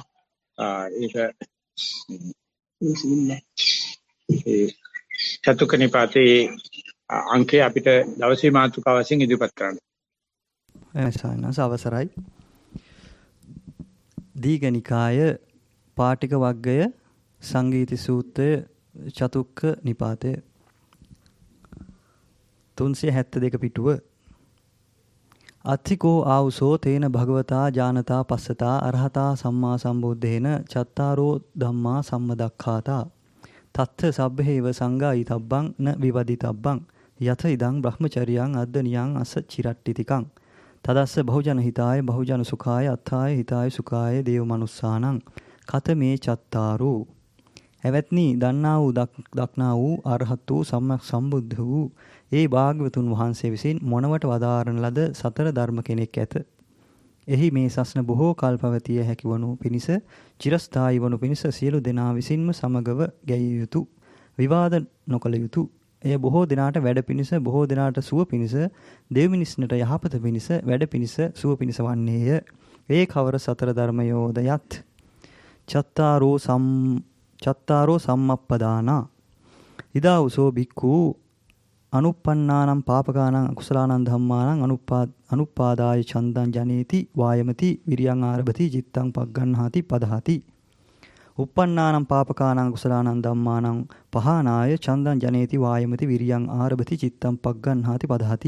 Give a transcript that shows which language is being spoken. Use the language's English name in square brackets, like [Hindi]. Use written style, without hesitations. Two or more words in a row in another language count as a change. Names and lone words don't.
[Sinhala] ඒක ඒ චතුක්ක නිපාතේ අංකේ අපිට දවසේ මාතෘකාව වශයෙන් ඉදිරිපත් කරන්න. සායනස අවසරයි. දීඝනිකාය පාටික වග්ගය සංගීති සූත්‍රය චතුක්ක නිපාතය 372 පිටුව. [Pali] අත්ථිකෝ ආවුසෝ තේන භගවතා ජානතා පස්සතා අරහතා සම්මා සම්බුද්දේන චත්තාරෝ ධම්මා සම්මදක්ඛාතා තත්ථ සබ්බේව සංගායිතබ්බං න විවදිතබ්බං යත ඉදං බ්‍රහ්මචර්යං අද්දනියං අස්ස චිරට්ටිතිකං තදස්ස බහුජන හිතාය බහුජන සුඛාය අත්ථාය හිතාය සුඛාය දේව මනුස්සානං කතමේ චත්තාරෝ. [Sinhala] එවත්නි දන්නා වූ දක්නා වූ අරහත් වූ සම්මා සම්බුද්ධ වූ ඒ භාග්‍යවතුන් වහන්සේ විසින් මොනවට වදාරන ලද සතර ධර්ම කෙනෙක් ඇත. එහි මේ සස්න බොහෝ කල් පැවතිය හැකි වනු පිණිස චිරස්ථායි වනු පිණිස සියලු දෙනා විසින්ම සමගව ගැයිය යුතු විවාද නොකළ යුතු එය බොහෝ දිනාට වැඩ පිණිස බොහෝ දිනාට සුව පිණිස දෙව් මිනිස්නට යහපත පිණිස වැඩ පිණිස සුව පිණිස වන්නේය. ඒ කවර සතර ධර්මයෝද යත් [Pali] චත්තාරෝ සම්මප්පදානා ඉදා උසෝ බික්ඛු අනුප්පන්නානම් පාපකානං අකුසලානං ධම්මානං අනුපාදාය චන්දං ජනේති වායමති විරියං ආරභති චිත්තං පග්ගණ්හාති පදහති uppannānaṁ pāpakānaṁ kusalaanaṁ dhammānaṁ pahānāya චන්දං ජනේති වායමති විරියං ආරභති චිත්තං පග්ගණ්හාති පදහති